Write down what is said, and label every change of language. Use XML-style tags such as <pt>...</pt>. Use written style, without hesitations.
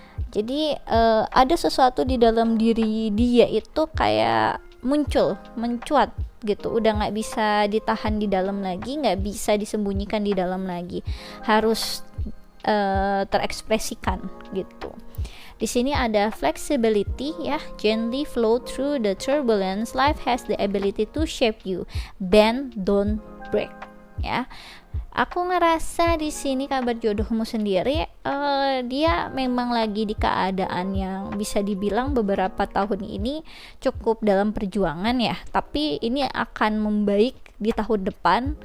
<id>Jadi ada sesuatu di dalam diri dia itu kayak mencuat gitu, udah nggak bisa ditahan di dalam lagi, nggak bisa disembunyikan di dalam lagi, harus terekspresikan gitu. Di sini ada</id> <en>flexibility ya, gently flow through the turbulence, life has the ability to shape you, bend don't break ya.</en> <id>Aku ngerasa di sini kabar jodohmu sendiri dia memang lagi di keadaan yang bisa dibilang beberapa tahun ini cukup dalam perjuangan ya, tapi ini akan membaik di tahun depan.</id>